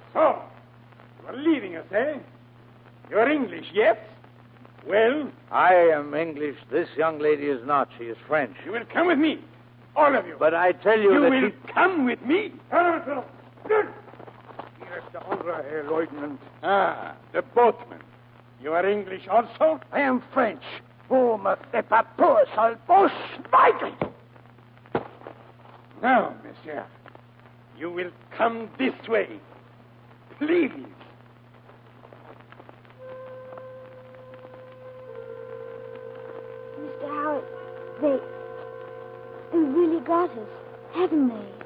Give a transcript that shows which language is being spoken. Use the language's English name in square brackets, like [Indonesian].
[English] So, you are leaving us, eh? You're English, yes? Well? I am English. This young lady is not. She is French. You will come with me. All of you. But I tell you You that will come with me. Good. Here is the honor, Herr Lieutenant. Ah, the boatman. You are English also? I am French. [French] Vous me faites pas peur, sale Schweigel. [English] Now, monsieur, you will come this way. Please. Mr. Howard, they really got us, haven't they?